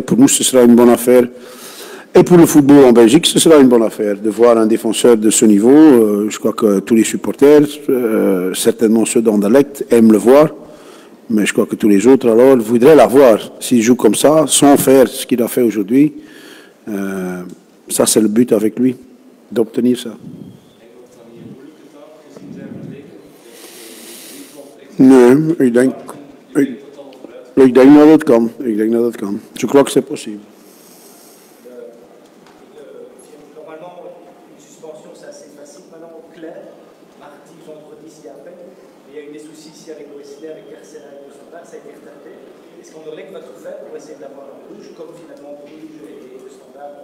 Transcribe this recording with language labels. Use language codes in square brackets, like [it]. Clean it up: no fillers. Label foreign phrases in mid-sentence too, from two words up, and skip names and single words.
[fr] Pour nous, ce sera une bonne affaire. Et pour le football en Belgique, ce sera une bonne affaire de voir un défenseur de ce niveau. Je crois que tous les supporters, certainement ceux d'Anderlecht, aiment le voir. Mais je crois que tous les autres, alors, voudraient l'avoir. S'il joue comme ça, sans faire ce qu'il a fait aujourd'hui, ça, c'est le but avec lui, d'obtenir ça. [nl] Nee, ik denk dat het kan. [fr] Je crois que c'est possible. Normalement, une suspension, c'est assez facile. Maintenant, au clair, mardi, vendredi, s'il y a à peine. Il y a eu des soucis ici avec l'OSD, avec Carcera et le Standard, ça a été retardé. Est-ce qu'Anderlecht va tout faire pour essayer d'avoir un rouge, comme finalement Bruges et le Standard?